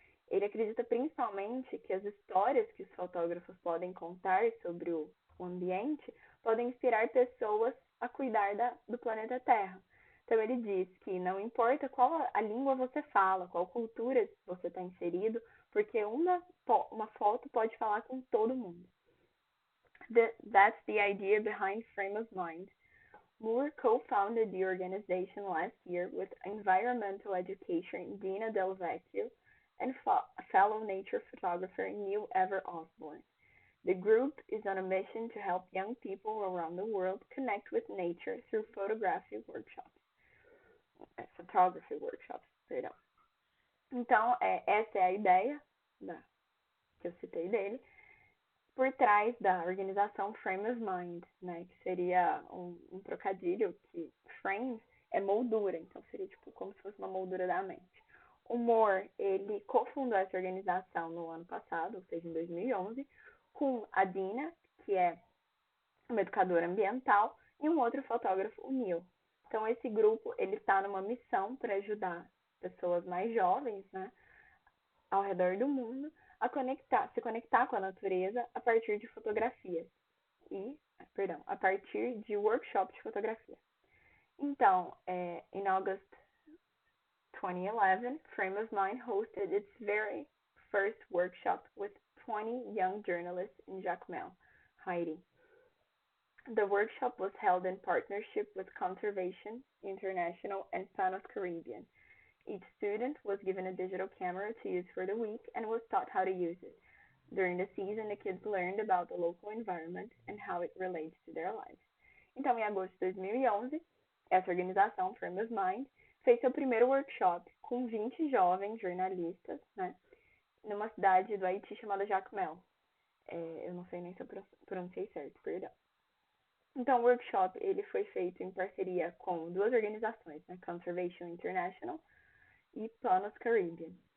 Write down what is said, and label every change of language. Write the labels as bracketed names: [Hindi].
[Portuguese] Ele acredita principalmente que as histórias que os fotógrafos podem contar sobre o ambiente podem inspirar pessoas a cuidar do planeta Terra. Então ele diz que não importa qual a língua você fala, qual cultura você está inserido, porque uma foto pode falar com todo mundo. [English] That's the idea behind Frame of Mind. Moore co-founded the organization last year with environmental educator Dina Del Vecchio and fellow nature photographer Neil Ever Osborne. The group is on a mission to help young people around the world connect with nature through photography workshops. Photography workshops, [Portuguese] perdão. Então, essa é a ideia que eu citei dele, por trás da organização Frame of Mind, né, que seria um trocadilho, que frame é moldura, então seria tipo como se fosse uma moldura da mente. O Moore, ele cofundou essa organização no ano passado, ou seja, em 2011, com a Dina, que é uma educadora ambiental, e um outro fotógrafo, o Neil. Então, esse grupo ele está numa missão para ajudar pessoas mais jovens, né, ao redor do mundo, se conectar com a natureza a partir de fotografias a partir de workshops de fotografia. [English] Então, in August 2011, Frame of Mind hosted its very first workshop with 20 young journalists in Jacmel, Haiti. The workshop was held in partnership with Conservation International and Panos Caribbean. Each student was given a digital camera to use for the week and was taught how to use it. During the season, the kids learned about the local environment and how it relates to their lives. [Portuguese] Então, em agosto de 2011, essa organização, Frame of Mind, fez seu primeiro workshop com 20 jovens jornalistas, né, numa cidade do Haiti chamada Jacmel. Eu não sei nem se eu pronunciei certo, perdão. Então, o workshop ele foi feito em parceria com duas organizações, né, Conservation International e Panos Caribbean.